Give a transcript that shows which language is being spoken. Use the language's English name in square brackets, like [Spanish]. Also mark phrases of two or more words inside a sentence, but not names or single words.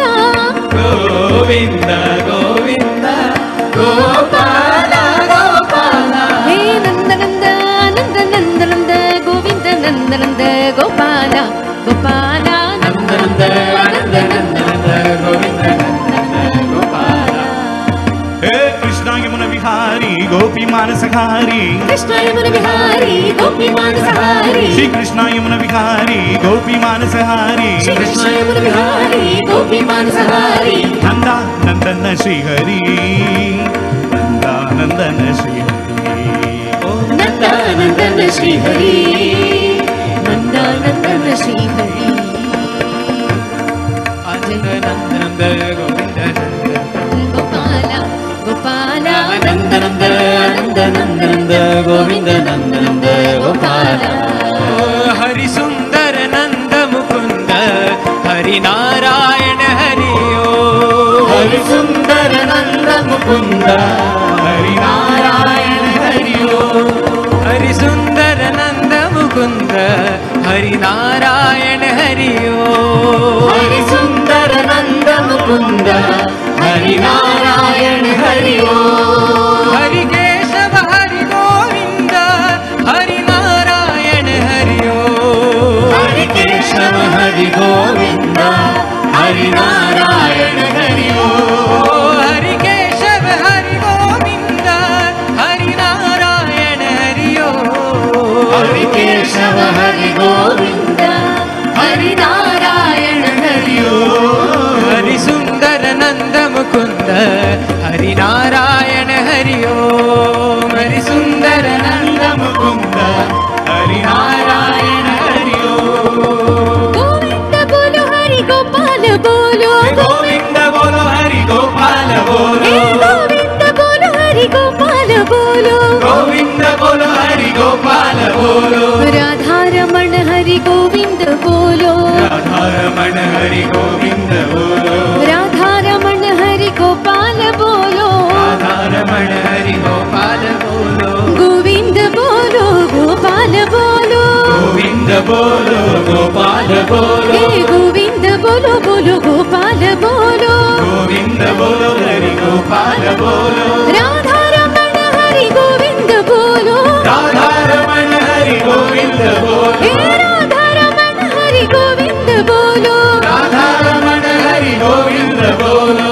[Sanskrit] गोविन्द गोविन्द गोपाल गोपाल हे नन्दनन्द नन्द नन्दनन्द गोविन्द नन्दनन्द गोपाल गोपाल नन्दनन्द आनन्द नन्दनन्द गोविन्द नन्दनन्द गोपाल हे कृष्ण यमुना विहारी गोपी मानसहारी कृष्ण यमुना विहारी गोपी मानसहारी श्री कृष्ण यमुना विहारी गोपी मानसहारी श्री कृष्ण यमुना विहारी गोपी मानसहारी नंदा नंदन श्री हरि नंदा नंदन श्री हरि नंदा नंदन श्री हरि नंदा नंदन श्री हरि नन्दनन्द गोविन्द गोपाल गोपाल नन्दनन्द आनन्द नन्दनन्द गोविन्द नन्दनन्द गोपाल हरिसुन्दर नन्द मुकुन्द हरिनारायण हरि ओम् हरिसुंदर नंद मुकुंद हरिनारायण हरि ओम् हरिसुन्दर नन्द मुकुन्द हरिनारायण हरि ओम् हरिसुंदर नंद मुकुंद हरिनारायण हरि ओम हरि केशव हरि गोविन्द हरिनारायण हरि ओम् हरि केशव हरि गोविंद हरिनारायण हरि ओम हरि केशव हरि गोविन्द हरिनारायण हरि ओम् हरि केशव हरि गोविंद हरिनारायण हरि ओम हरिसुन्दर नन्द मुकुन्द हरिनारायण हरि ओम् हरिसुन्दर नन्द मुकुन्द हरिनारायण हरि ओम् [Hindi] गोविंद बोलो हरि गोपाल बोलो गोविंद बोलो हरि गोपाल बोलो गोविंद बोलो हरि गोपाल बोलो गोविंद बोलो हरि गोपाल बोलो राधा रमण हरि गोविंद बोलो राधारमण हरि गोविंद बोलो राधा रमण हरि गोपाल बोलो राधारमण हरि गोपाल बोलो गोविंद बोलो गोपाल बोलो गोविंद बोलो गोपाल बोलो हे गोविंद बोलो बोलो गोपाल बोलो गोविंद बोलो हरि गोपाल बोलो राधा रमण हरि गोविंद बोलो राधारमण हरि गोविंद बोलो हे राधा रमण हरि गोविंद बोलो राधारमण हरि गोविंद बोलो